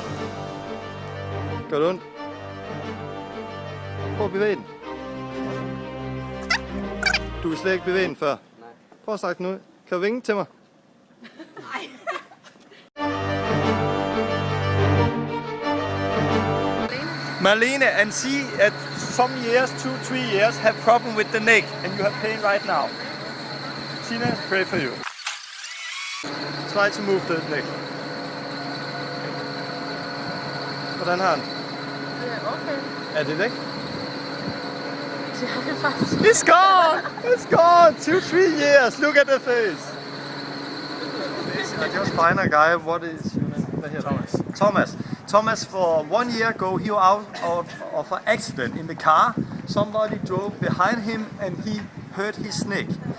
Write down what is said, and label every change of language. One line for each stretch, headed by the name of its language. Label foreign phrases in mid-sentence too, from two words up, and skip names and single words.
Danish: Gør det ondt? Prøv at bevæge den. Du kan slet ikke bevæge den før. Prøv at strække den ud. Kan du vinke til mig? Marlene,
English: and see at some years, 2-3 years, have problem with the neck, and you have pain right now. Tina, pray for you. Try to move the neck.
Danish: Hvordan har den? Ja, okay. Er det væk? Det er det faktisk.
English: It's gone! It's gone! 2-3 years! Look at the face! I just find a guy, what is your name? Thomas. Thomas, for 1 year ago, he was out of an accident in the car. Somebody drove behind him and he hurt his neck.